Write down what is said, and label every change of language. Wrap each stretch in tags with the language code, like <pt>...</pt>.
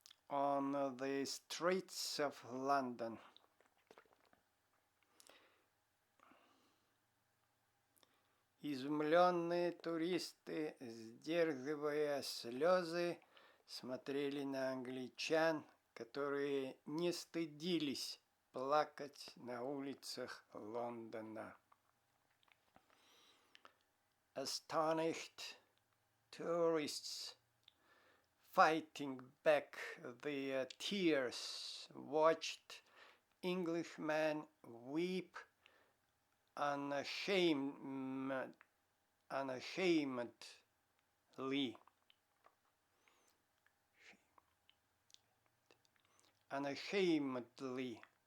<en>on the streets of London.</en> <ru>Изумленные туристы, сдерживая слезы, смотрели на англичан, которые не стыдились плакать на улицах Лондона.</ru> <en>Astonished tourists fighting back their tears watched Englishmen weep unashamedly</en>